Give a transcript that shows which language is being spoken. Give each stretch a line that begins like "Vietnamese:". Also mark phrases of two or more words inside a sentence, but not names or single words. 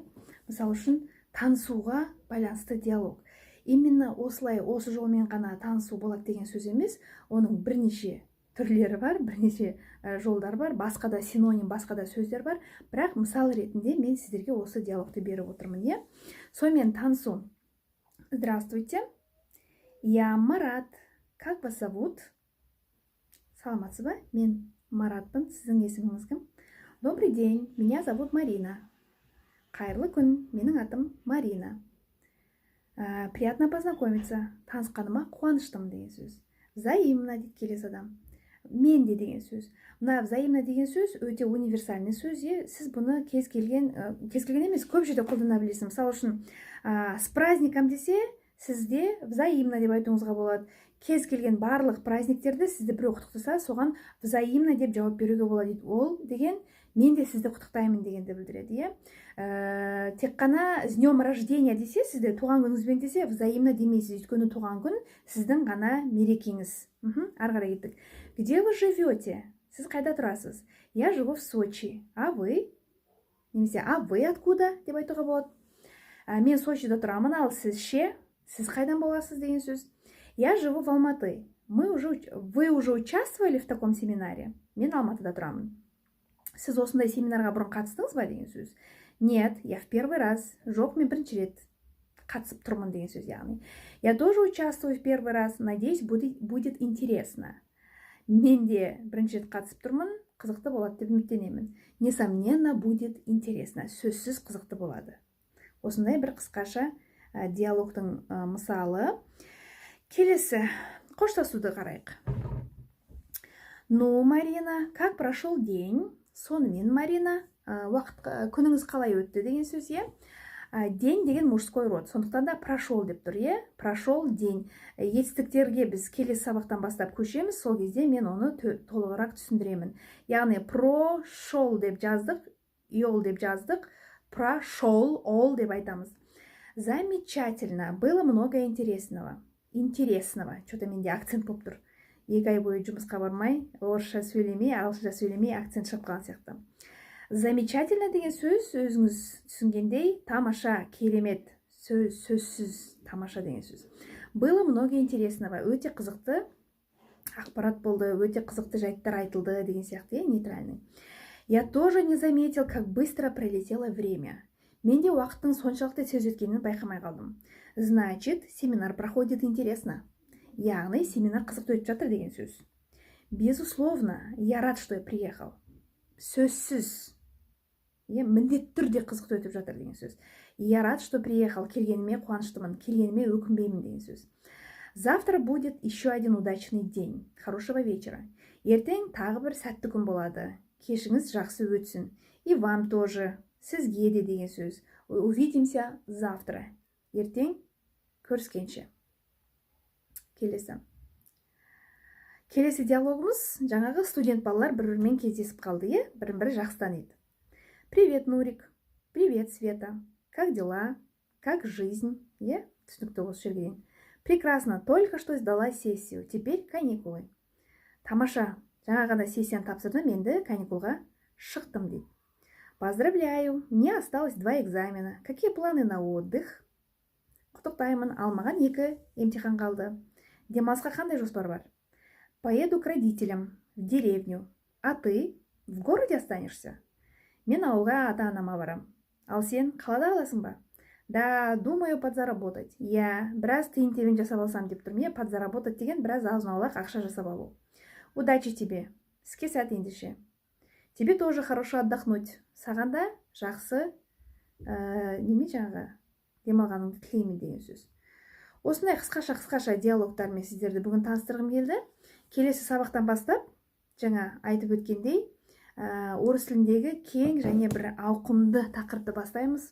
Kazakh: Мысалы үшін танысуға байланысты диалог. Именно осылай, осы жолмен ғана танысу болады деген сөз емес. Оның бірнеше түрлері бар, бірнеше жолдар бар, басқа да синоним, басқа да сөздер бар. Бірақ мысал ретінде мен сіздерге осы диалогты беріп отырмын. Сонымен танысу.
Russian: Здравствуйте, я Марат. Как вас зовут?
Kazakh: Саламатсыз ба? Мен Маратпын, сіздің есіміңіз кім?
Russian: Добрый день, меня зовут Марина.
Kazakh: Қайырлы күн, менің атым Марина.
Russian: Приятно познакомиться.
Kazakh: Танысқаныма қуаныштымын деген сөз. Взаимно дейді келесі адам. Мен де деген сөз. Мына взаимно деген сөз өте универсальный сөз. Сіз бұны кез келген емес, көп жерде қолдана білесіз. Мысалы үшін,
Russian: с праздником
Kazakh: десе, сізде взаимно деп айтуыңызға болады. Кез келген барлық праздниктерді сізді біреу құттықтаса, соған взаимно деп жауап беруге болады. Ол деген мен де сізді құттықтаймын дегенді білдіреді. Тек қана
Russian: с днем рождения
Kazakh: десе, сізді туған күніңізбен десе, взаимно демейсіз. Өйткені туған күн сіздің ғана мерекеңіз. Ары қарай кеттік.
Russian: Где вы живете?
Kazakh: Сіз қайда тұрасыз?
Russian: Я живу в Сочи. А вы? Немесе, а вы откуда?
Kazakh: Деп айтуға болады. Мен Сочида тұрамын, ал сіз ше? Сіз қайдан боласыз деген сөз.
Russian: Я живу в Алматы. Вы уже участвовали в таком семинаре?
Kazakh: Мен Алматыда тұрамын. Сіз осындай семинарға бұрын қатыстыңыз ба деген сөз.
Russian: Нет, я в первый раз.
Kazakh: Жоқ, мен бірінші рет қатысып тұрмын деген сөз. Яғни,
Russian: я тоже участвую в первый раз. Надеюсь, будет интересно.
Kazakh: Мен де бірінші рет қатысып тұрмын, қызықты болады деп үміттенемін.
Russian: Несомненно, будет интересно.
Kazakh: Сөзсіз қызықты болады. Осындай бір қысқаша диалогтың мысалы. Келесі, қоштасуды қарайық.
Russian: Ну, Марина, как прошел день?
Kazakh: Сонымен, Марина, күніңіз қалай өтті деген сөз. День деген
Russian: мужской род.
Kazakh: Сондықтан да прошел деп тұр.
Russian: Прошел день.
Kazakh: Етістіктерге біз келесі сабақтан бастап көшеміз. Сол кезде мен оны толығырақ түсіндіремін. Яғни прошел деп жаздық, ел деп жаздық, прошел, ол деп айтамыз.
Russian: Замечательно. Было много интересного. Что-то
Kazakh: менде акцент болып тұр. 2 ай бойы жұмысқа бармай, орысша сөйлемей, ағылшынша сөйлемей, акцент шыққан сияқты. Замечательно деген сөз, өзіңіз түсінгендей, тамаша, керемет, сөзсіз, тамаша деген сөз.
Russian: Было много интересного,
Kazakh: өте қызықты ақпарат болды, өте қызықты жайттар айтылды деген сияқты, нейтральный.
Russian: Я тоже не заметил, как быстро пролетело время.
Kazakh: Менде уақыттың соншалықты тез өткенін байқамай қалдым.
Russian: Значит, семинар проходит интересно.
Kazakh: Яғни, семинар қызықты өтіп жатыр деген сөз.
Russian: Безусловно, я рад, что я приехал.
Kazakh: Сөзсіз. Міндетті түрде қызықты өтіп жатыр деген сөз.
Russian: Я рад, что приехал.
Kazakh: Келгеніме қуаныштымын, келгеніме өкінбеймін деген сөз.
Russian: Завтра будет еще один удачный день. Хорошего вечера.
Kazakh: Ертең тағы бір сәтті күн болады. Кешіңіз жақсы өтсін.
Russian: И вам тоже.
Kazakh: Сізге де деген сөз.
Russian: Увидимся завтра.
Kazakh: Ертең көріскенше. Келесі диалогымыз жаңағы студент балалар бір-бірімен кездесіп қалды, бірін-бірі жақсы таниды.
Russian: Привет, Нурик. Привет, Света. Как дела? Как жизнь?
Kazakh: Түсінікті осы жерге дейін.
Russian: Прекрасно, только что сдала сессию. Теперь каникулы.
Kazakh: Тамаша, жаңа ғана сессияны тапсырдым, енді каникулға шықтым дейді.
Russian: Поздравляю, мне осталось 2 экзамена. Какие планы на отдых?
Kazakh: Құттықтаймын, алмаған 2 емтихан қалды. Демалысқа қандай жоспар бар?
Russian: Поеду к родителям в деревню. А ты в городе останешься?
Kazakh: Мен ауылға ата-анама барам. Ал сен қалада қаласың ба?
Russian: Да, думаю подзаработать.
Kazakh: Я біраз тиын-тебен жасап алсам деп тұрмын. Подзаработать деген біраз азын-аулақ ақша жасап алу.
Russian: Удачи тебе.
Kazakh: Іске сәт ендеше.
Russian: Тебе тоже хорошо отдохнуть.
Kazakh: Саған да жақсы демалғаныңды тілеймін деген сөз. Осындай қысқаша диалогтармен сіздерді бүгін таныстырғым келді. Келесі сабақтан бастап, жаңа айтып өткендей, орыс тіліндегі кең және бір ауқымды тақырыпты бастаймыз.